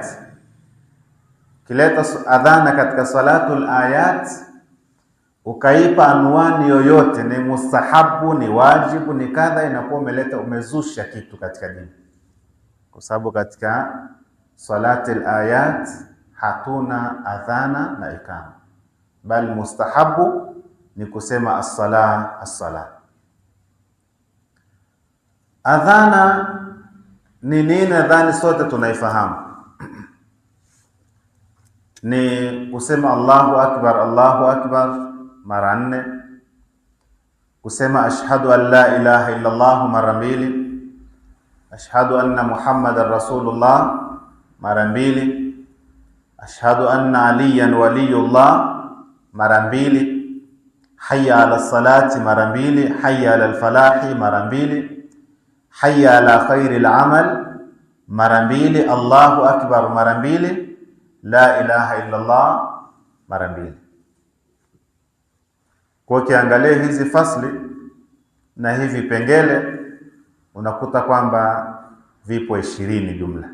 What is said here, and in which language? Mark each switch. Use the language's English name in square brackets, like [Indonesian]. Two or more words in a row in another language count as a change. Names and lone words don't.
[Swahili] Kileta adhana katika [Arabic] صلاة الآيات [Swahili] ukaipa anwani yoyote, ni mustahabu, ni wajibu, ni kadha, inakuwa umezusha kitu katika dini, kwa sababu katika [Arabic] صلاة الآيات [Swahili] hatuna adhana na ikama, bali mustahabu ni kusema as-sala. Adhana ni nini? Adhani sote tunaifahamu, ni kusema [Arabic] الله أكبر [Swahili] mara 4, kusema [Arabic] أشهد أن لا إله إلا الله mara 2, أشهد أن محمدا رسول الله mara 2, أشهد أن عليا ولي الله mara 2, حي على الصلاة mara 2, حي على الفلاح mara 2, حي على خير العمل mara 2, الله أكبر mara 2, لا إله إلا الله mara 2. [Swahili] Kwa kiangalia hizi fasli na hivi pengele, unakuta kwamba vipo 20 jumla.